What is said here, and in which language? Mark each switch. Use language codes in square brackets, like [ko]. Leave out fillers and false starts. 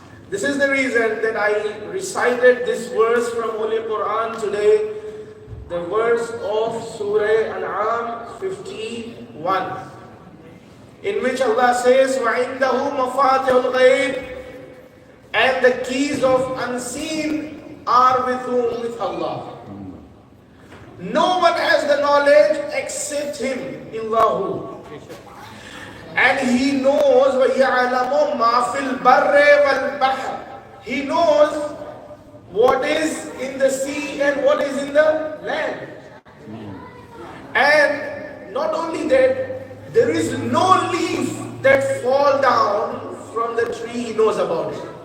[en] This is the reason that I recited this verse from Holy Quran today, the verse of Surah Al-An'am 51, in which Allah says, [ar] وَعِنْدَهُ مَفَاتِحُ الْغَيْبِ, [en] and the keys of unseen are with whom? With Allah. No one has the knowledge except Him, illahu. And He knows [ar] وَيَعْلَمُ مَا فِي الْبَرِّ وَالْبَحْرِ. [en] He knows what is in the sea and what is in the land. And not only that, there is no leaf that fall down from the tree, He knows about it.